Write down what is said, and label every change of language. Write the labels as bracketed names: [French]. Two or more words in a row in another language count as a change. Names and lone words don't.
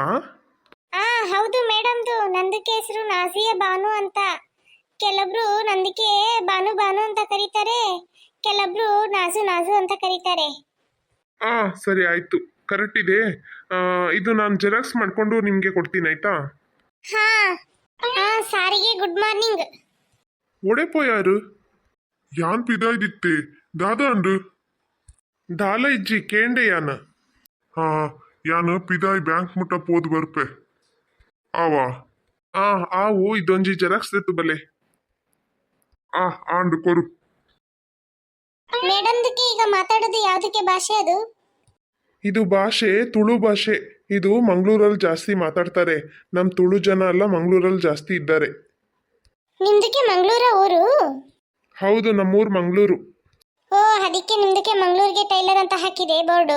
[Kannada] ಹೌದು ಮೇಡಮ್ದು, ನಂದಕ್ಕೆ ಹೆಸರು ನಾಜಿಯಾ ಬಾನು ಅಂತ. ಕೆಲಬ್ರು ನಂದಕ್ಕೆ ಬಾನು ಬಾನು ಅಂತ ಕರೀತಾರೆ, ಕೆಲಬ್ರು ನಾಜು ನಾಜು ಅಂತ ಕರೀತಾರೆ. ಸರಿ ಆಯ್ತು, ಕರೆಕ್ಟ್ ಇದೆ. ಇದು ನಾನು ಜೆರಾಕ್ಸ್ ಮಾಡ್ಕೊಂಡು ನಿಮಗೆ ಕೊಡ್ತೀನಿ ಆಯ್ತಾ? ಸಾರಿಗೆ [English] good morning. [Tulu] ಒಡೆಪೋಯಾರು ಯಾನ್ ಪಿದಾಯ್ದಿತ್ತೆ ದಾದಾ ಅಂಡು ದಾಲ ಇಜ್ಜಿ ಕೇಂಡೆ ಯಾನ ಯಾನು ಪಿದಾಯ್ ಬ್ಯಾಂಕ್ ಮುಟ್ಟ ಪೋದು ಬರ್ಪೆ ಆವಾ ಆವು ಇದೊಂಜಿ ಜೆರಾಕ್ಸ್ ತೆತ್ತು ಬಲೆ ಆಂಡು ಕೊರು. [Kannada] ಮೇಡಮ್ದಕ್ಕೆ ಈಗ ಮಾತಾಡೋದು ಯಾವ್ದಕ್ಕೆ ಭಾಷೆ ಅದು? ಇದು ಭಾಷೆ ತುಳು ಭಾಷೆ. ಇದು ಮಂಗಳೂರಲ್ಲಿ ಜಾಸ್ತಿ ಮಾತಾಡ್ತಾರೆ. ನಮ್ಮ ತುಳು ಜನ ಎಲ್ಲ ಮಂಗಳೂರಲ್ಲಿ ಜಾಸ್ತಿ ಇದ್ದಾರೆ. ನಿಮ್ದಕ್ಕೆ ಮಂಗಳೂರ ಊರು? ಹೌದು, ನಮ್ಮೂರು ಮಂಗಳೂರು. ಅದಕ್ಕೆ ನಿಮ್ದಕ್ಕೆ ಮಂಗಳೂರಿಗೆ ಟೈಲರ್ ಅಂತ ಹಾಕಿದೆ ಬೋರ್ಡು?